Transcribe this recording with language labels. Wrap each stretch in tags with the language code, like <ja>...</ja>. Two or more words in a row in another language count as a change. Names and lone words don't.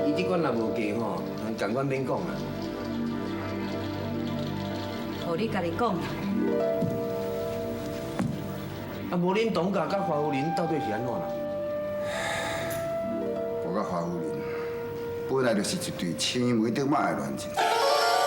<nan>伊即款若无嫁吼，共阮免讲啦。互你家己讲啦。啊，无恁东家甲华夫人到底是安怎啦？我甲华夫人本来就是一对青梅竹马的恋情。</nan>